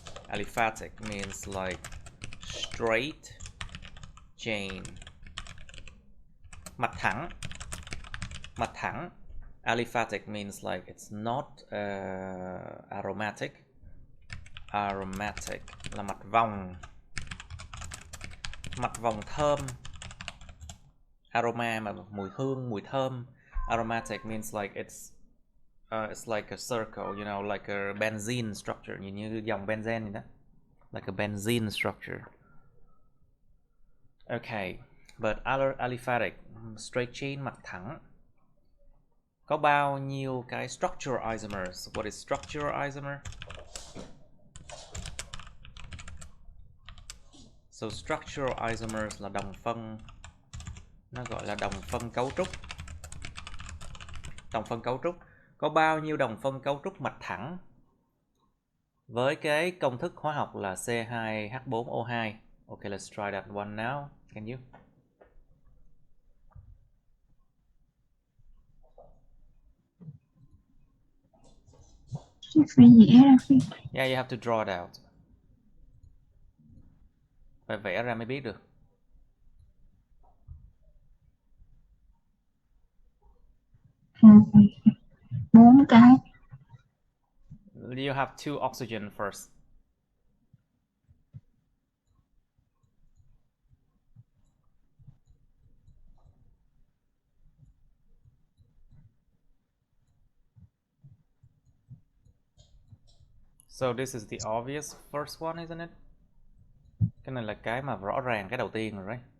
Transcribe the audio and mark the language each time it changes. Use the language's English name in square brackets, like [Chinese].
[English] Aliphatic means like straight chain. [Vietnamese] Mặt thẳng. [English] Aliphatic means like it's not aromatic. [Vietnamese] Aromatic là mặt vòng thơm. [English] Aroma mà mùi hương, mùi thơm. Aromatic means like it's like a circle, you know, like a benzene structure, [Vietnamese] nhìn như dòng benzene vậy đó. [English] Like a benzene structure. Okay, but aliphatic, straight chain, [Vietnamese] mặt thẳng. Có bao nhiêu cái structural isomers? [English] What is structural isomer? [Vietnamese] So structural isomers là đồng phân, nó gọi là đồng phân cấu trúc. Đồng phân cấu trúc. Có bao nhiêu đồng phân cấu trúc mặt thẳng với cái công thức hóa học là C2H4O2? [English] Okay, let's try that one now. Can you? [Vietnamese] Phải vẽ ra Phi. [English] Yeah, you have to draw it out. [Vietnamese] Phải vẽ ra mới biết được. Bốn cái. [English] You have 2 oxygen first. So this is the obvious first one, isn't it? [Vietnamese] Cái này là cái mà rõ ràng cái đầu tiên rồi đấy.